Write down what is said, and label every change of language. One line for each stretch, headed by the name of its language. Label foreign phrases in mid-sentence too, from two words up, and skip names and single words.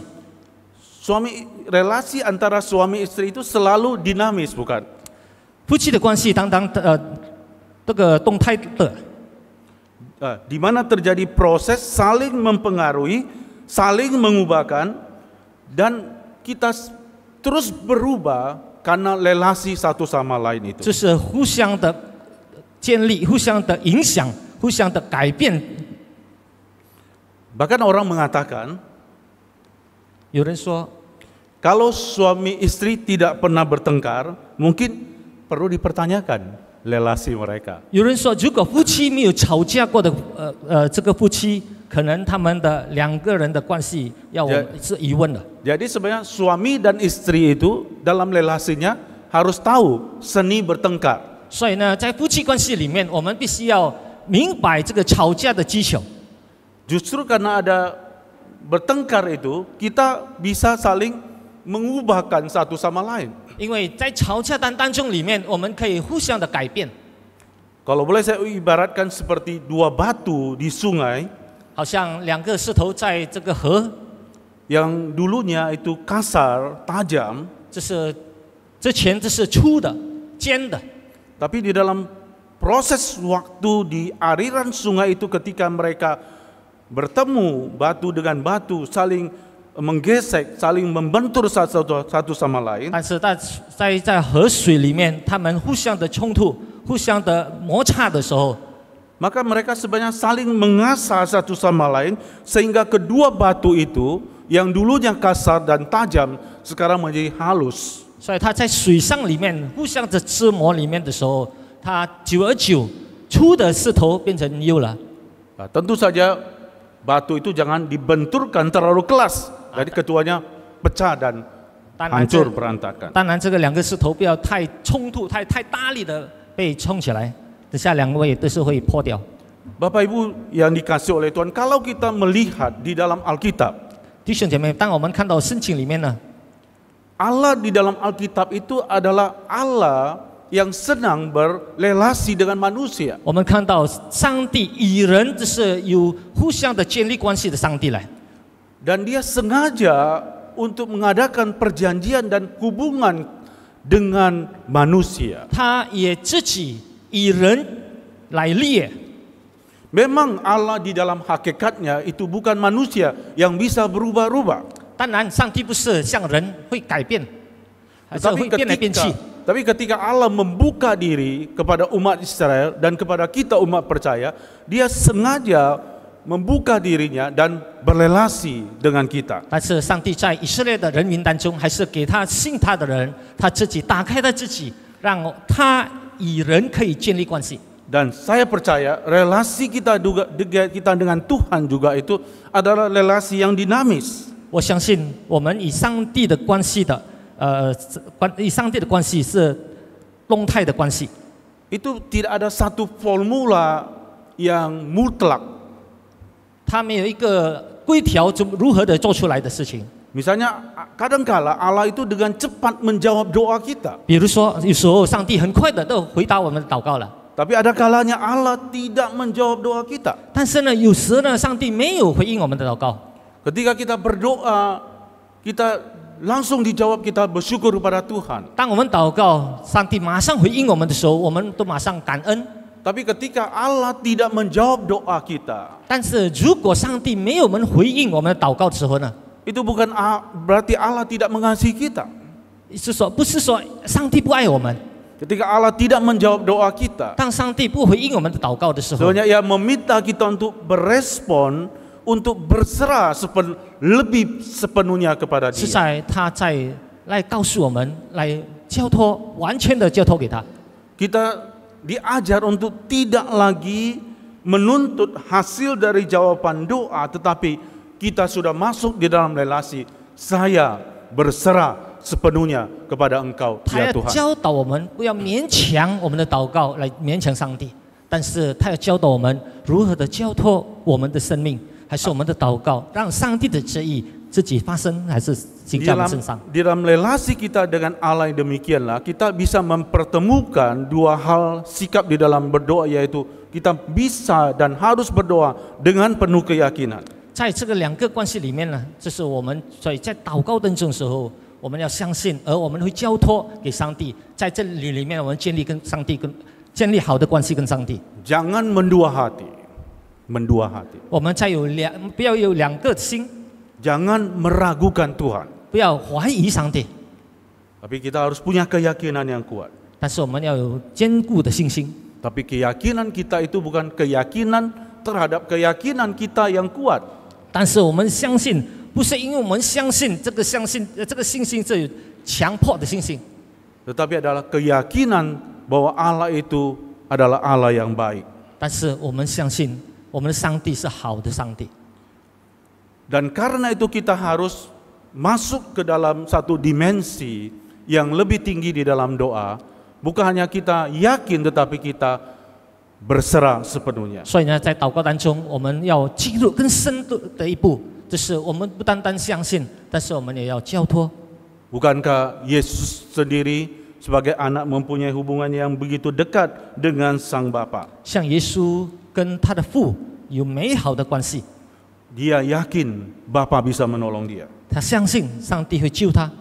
Indonesian: relasi antara suami istri itu selalu dinamis, bukan?
Chinese: 夫妻的关系当然这个动态的，
Indonesian: di mana terjadi proses saling mempengaruhi, saling mengubahkan, dan kita terus berubah karena relasi satu sama lain itu.
Chinese: 就是互相的建立、互相的影响、互相的改变。
Indonesian: Bahkan orang mengatakan,
Chinese: 有人说，
Indonesian: kalau suami istri tidak pernah bertengkar, mungkin perlu dipertanyakan relasi mereka.
Chinese: 有人说，如果夫妻没有吵架过的，这个夫妻可能他们的两个人的关系要我是疑问的。
Indonesian: Jadi sebenarnya suami dan istri itu dalam relasinya harus tahu seni bertengkar.
Chinese: 所以呢，在夫妻关系里面，我们必须要明白这个吵架的技巧。
Indonesian: Justru karena ada bertengkar itu, kita bisa saling mengubahkan satu sama lain.
Chinese: 因为在吵架当中里面，我们可以互相的改变。
Indonesian: Kalau boleh saya ibaratkan seperti dua batu di sungai.
Chinese: 好像两个石头在这个河。
Indonesian: yang dulunya itu kasar, tajam,
Chinese: 之前这是粗的、尖的，
Indonesian: tapi di dalam proses waktu di aliran sungai itu ketika mereka bertemu batu dengan batu, saling menggesek, saling membentur satu sama lain.
Chinese: 但是在河水里面，他们互相的冲突、互相的摩擦的时候，
Indonesian: Maka mereka sebenarnya saling mengasah satu sama lain sehingga kedua batu itu yang dulunya kasar dan tajam sekarang menjadi halus.
Chinese: 所以他在水上里面互相的折磨里面的时候，他久而久，粗的石头变成幼了。
Indonesian: Nah, tentu saja batu itu jangan dibenturkan terlalu keras, jadi keduanya pecah dan hancur berantakan.
Chinese: 当然，这个两个石头不要太冲突、太大力的被冲起来，等下两位都是会破掉。
Indonesian: Bapak Ibu yang dikasih oleh Tuhan, kalau kita melihat di dalam Alkitab,
Chinese: 弟兄姐妹，当我们看到圣经里面呢，
Indonesian: Allah di dalam Alkitab itu adalah Allah yang senang berrelasi dengan manusia.
Chinese: 我们看到上帝与人就是有互相的建立关系的上帝来，
Indonesian: Dan dia sengaja untuk mengadakan perjanjian dan hubungan dengan manusia.
Chinese: 他也自己与人来立。
Indonesian: Memang Allah di dalam hakikatnya itu bukan manusia yang bisa berubah-ubah.
Chinese: 当然，上帝不是像人会改变，还是会变来变去。
Indonesian: Tapi ketika Allah membuka diri kepada umat Israel dan kepada kita umat percaya, dia sengaja membuka dirinya dan berrelasi dengan kita.
Chinese: 但是上帝在以色列的人民当中，还是给他信他的人，他自己打开他自己，让他与人可以建立关系。
Indonesian: Dan saya percaya relasi kita dengan Tuhan juga itu adalah relasi yang dinamis.
Chinese: 我相信我们与上帝的关系的，与上帝的关系是动态的关系。
Indonesian: Itu tidak ada satu formula yang mutlak.
Chinese: 他没有一个规条如何的做出来的事情。
Indonesian: Misalnya kadangkala Allah itu dengan cepat menjawab doa kita.
Chinese: 比如说，有时候上帝很快的都回答我们的祷告了。
Indonesian: Tapi ada kalanya Allah tidak menjawab doa kita.
Chinese: 但是呢，有时呢，上帝没有回应我们的祷告。
Indonesian: Ketika kita berdoa, kita langsung dijawab, kita bersyukur kepada Tuhan.
Chinese: 当我们祷告，上帝马上回应我们的时候，我们都马上感恩。
Indonesian: Tapi ketika Allah tidak menjawab doa kita,
Chinese: 但是如果上帝没有回应我们的祷告的时候呢，
Indonesian: itu bukan berarti Allah tidak mengasihi kita.
Chinese: 是说不是说上帝不爱我们？
Indonesian: Ketika Allah tidak menjawab doa kita,
Chinese: 当上帝不回应我们的祷告的时候，
Indonesian: sebenarnya Ia meminta kita untuk berespon, untuk berserah lebih sepenuhnya kepada
Chinese: 是
Indonesian: Dia.
Chinese: 在他在来告诉我们，来交托，完全的交托给他。
Indonesian: Kita diajar untuk tidak lagi menuntut hasil dari jawaban doa, tetapi kita sudah masuk di dalam relasi. Saya berserah sepenuhnya kepada Engkau,
Chinese: 他
Indonesian: ya
Chinese: 要
Indonesian: Tuhan.
Chinese: 教导我们不要勉强我们的祷告来勉强上帝，但是他要教导我们如何的交托我们的生命，还是我们的祷告让上帝的旨意自己发生，还是行在我们身上。
Indonesian: Di dalam relasi kita dengan Allah yang demikianlah kita bisa mempertemukan dua hal sikap di dalam berdoa, yaitu kita bisa dan harus berdoa dengan penuh keyakinan.
Chinese: 在这个两个关系里面呢，这是我们所以在祷告当中的时候，我们要相信，而我们会交托给上帝。在这里面，我们建立跟上帝建立好的关系跟上帝。
Indonesian: Jangan mendua hati, mendua hati.
Chinese: 我们再不要有两个心，
Indonesian: Jangan meragukan Tuhan.
Chinese: 不要怀疑上帝，
Indonesian: Tapi kita harus punya keyakinan yang kuat.
Chinese: 但是我们要有坚固的信心。
Indonesian: Tapi keyakinan kita itu bukan keyakinan terhadap keyakinan kita yang kuat.
Chinese: 但是我们相信，不是因为我们相信这个信心是强迫的信心，
Indonesian: Tetapi adalah keyakinan bahwa Allah itu adalah Allah yang baik.
Chinese: 但是我们相信我们的上帝是好的上帝。
Indonesian: Dan karena itu kita harus masuk ke dalam satu dimensi yang lebih tinggi di dalam doa. Bukan hanya kita yakin, tetapi kita berserah sepenuhnya.
Chinese: 所以呢，在祷告当中，我们要进入更深的一步，就是我们不单单相信，但是我们也要交托。
Indonesian: Bukankah Yesus sendiri sebagai anak mempunyai hubungan yang begitu dekat dengan Sang Bapa?
Chinese: 像耶稣跟他的父有美好的关系，
Indonesian: Dia yakin Bapa bisa menolong dia.
Chinese: 他相信上帝会救他，